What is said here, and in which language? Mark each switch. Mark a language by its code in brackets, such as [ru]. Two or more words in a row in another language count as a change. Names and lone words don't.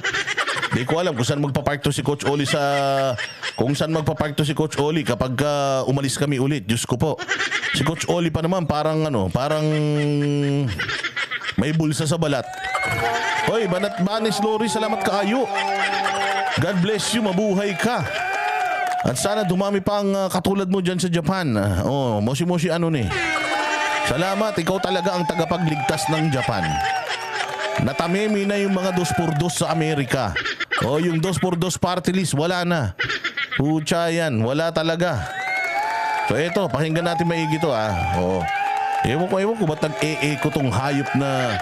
[tl] Di ko alam kung saan magpapark to si Coach Oli kapag umalis kami ulit. Diyos ko po. Si Coach Oli pa naman parang may bulsa sa balat. Hoy, Banis Lori, [ceb] salamat kaayo. [en] God bless you, [tl] mabuhay ka. At sana dumami pa ang katulad mo dyan sa Japan. Moshi-moshi Salamat, ikaw talaga ang tagapagligtas ng Japan. Natamemi na yung mga 2x2 sa Amerika. Yung 2x2 party list, wala na. Pucha yan, wala talaga. So eto, pakinggan natin maigi to Ewan ko ba't nag-e-echo tong hayop na...